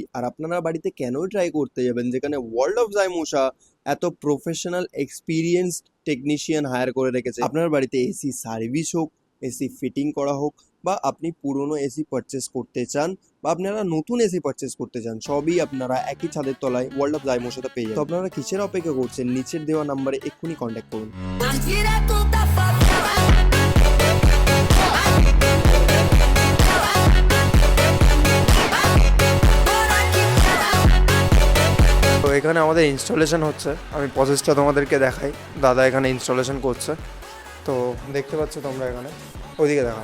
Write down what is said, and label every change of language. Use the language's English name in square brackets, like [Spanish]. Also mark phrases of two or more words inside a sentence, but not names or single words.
[Bangla] আর আপনারা বাড়িতে কেনই ট্রাই করতে যাবেন যেখানে ওয়ার্ল্ড অফ জাইমোশা এত [English] professional experience technician [Bangla] হায়ার করে রেখেছে। আপনার বাড়িতে [English] AC service [Bangla] হোক, [English] AC fitting [Bangla] করা হোক, বা আপনি পুরনো [English] AC purchase [Bangla] করতে চান, বা আপনারা নতুন [English] AC purchase [Bangla] করতে চান, সবই আপনারা একই ছাদের তলায় ওয়ার্ল্ড অফ জাইমোশাতে পেয়ে যাবেন। তো আপনারা কিসের অপেক্ষা করছেন? নিচের দেওয়া নাম্বারে এক্ষুনি কন্ট্যাক্ট করুন। [Portuguese] Direto da favela. [Bangla] তো এখানে আমাদের ইনস্টলেশন হচ্ছে, আমি প্রসেসটা তোমাদেরকে দেখাই। দাদা এখানে ইনস্টলেশন করছে, তো দেখতে পাচ্ছ তোমরা এখানে, ওইদিকে দেখা।